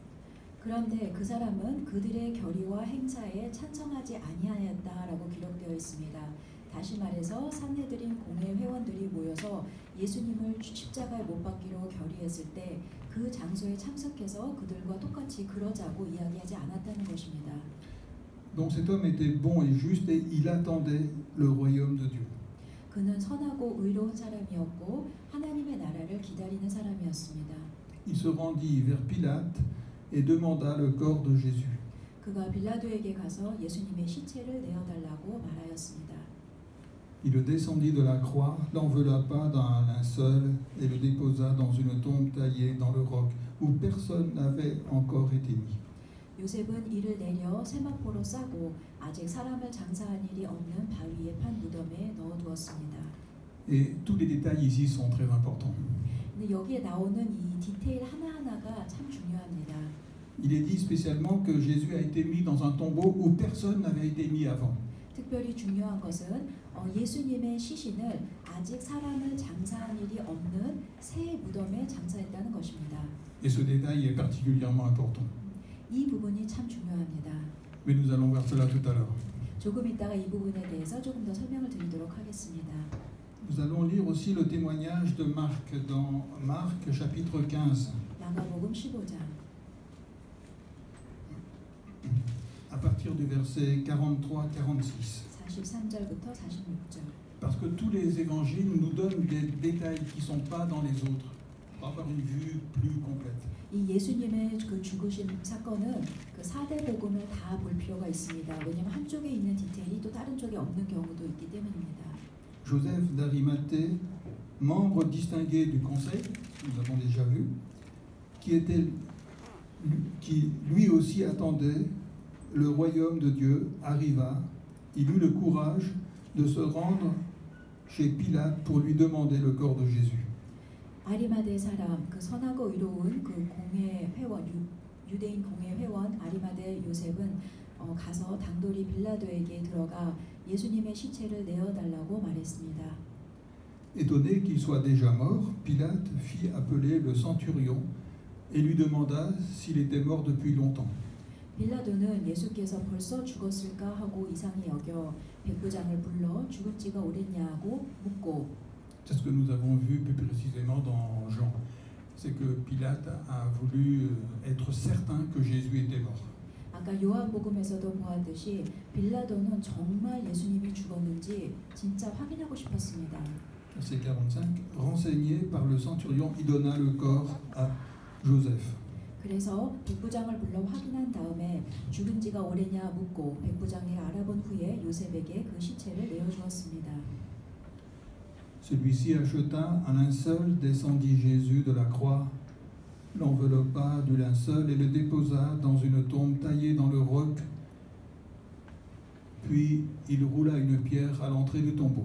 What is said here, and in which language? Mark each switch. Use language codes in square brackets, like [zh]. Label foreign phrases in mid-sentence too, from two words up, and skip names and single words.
[ko] 그런데 그 사람은 그들의 결의와 행사에 찬성하지 아니하였다라고 기록되어 있습니다. 다시 말해서 산헤드린 공회 회원들이 모여서 예수님을 십자가에 못 박기로 결의했을 때 그 장소에 참석해서 그들과 똑같이 그러자고 이야기하지 않았다는 것입니다. [fr] Donc cet homme était bon et juste et il attendait le royaume de Dieu. [ko] 그는 선하고 의로운 사람이었고 하나님의 나라를 기다리는 사람이었습니다. [fr] Il se rendit vers Pilate et demanda le corps de Jésus. [ko] 그가 빌라도에게 가서 예수님의 시체를 내어달라고 말하였습니다. [fr] Il le descendit de la croix, l'enveloppa d'un linceul et le déposa dans une tombe taillée dans le roc où personne n'avait encore été mis. [ko] 요셉은 이를 내려 세마포로 싸고 아직 사람을 장사한 일이 없는 바위에 판 무덤에 넣어두었습니다. [fr] Et tous les détails ici sont très importants. [ko] 근데 여기에 나오는 이 디테일 하나하나가 참 중요합니다. [fr] Il est dit spécialement que Jésus a été mis dans un tombeau où personne n'avait été mis avant. [ko] 특별히 중요한 것은 예수님의 시신을 아직 사람을 장사한 일이 없는 새 무덤에 장사했다는 것입니다. [fr] Et ce détail est particulièrement important. [ko] 이 부분이 참 중요합니다. [fr] Mais nous allons voir cela tout à l'heure. [ko] 조금 있다가 이 부분에 대해서 조금 더 설명을 드리도록 하겠습니다. [fr] Nous allons lire aussi le témoignage de Marc dans Marc chapitre 15. [ko] 마가복음 15장. [fr] À partir du verset 43-46. [ko] 43절부터 46절. [fr] Parce que tous les évangiles nous donnent des détails qui ne sont pas dans les autres, pour avoir une vue plus complète. [ko] 이 예수님의 그 죽으신 사건은 그 4대 복음을 다 볼 필요가 있습니다. 왜냐하면 한쪽에 있는 디테일이 또 다른 쪽에 없는 경우도 있기 때문입니다. [fr] Joseph d'Arimathée, membre distingué du conseil, nous avons déjà vu, qui lui aussi attendait le royaume de Dieu, arriva. Il eut le courage de se rendre chez Pilate pour lui demander le corps de Jésus. [ko] 아리마대 사람, 그 선하고 의로운 그 공회 회원, 유대인 공회 회원 아리마대 요셉은 가서 당돌이 빌라도에게 들어가 예수님의 시체를 내어달라고 말했습니다. [fr] Étonné qu'il soit déjà mort, Pilate fit appeler le centurion et lui demanda s'il était mort depuis longtemps. [ko] 빌라도는 예수께서 벌써 죽었을까 하고 이상히 여겨 백부장을 불러 죽은 지가 오랬냐고 묻고 [fr] C'est ce que nous avons vu plus précisément dans Jean. C'est que Pilate a voulu être certain que Jésus était mort. [ko] 아까 요한복음에서도 보았듯이 빌라도는 정말 예수님이 죽었는지 진짜 확인하고 싶었습니다. [fr] Verset 45. Renseigné par le centurion, il donna le corps à Joseph. [ko] 그래서 백부장을 불러 확인한 다음에 죽은 지가 오래냐 묻고 백부장이 알아본 후에 요셉에게 그 시체를 내어주었습니다. [fr] Celui-ci acheta un linceul, descendit Jésus de la croix, l'enveloppa du linceul et le déposa dans une tombe taillée dans le roc. Puis il roula une pierre à l'entrée du tombeau.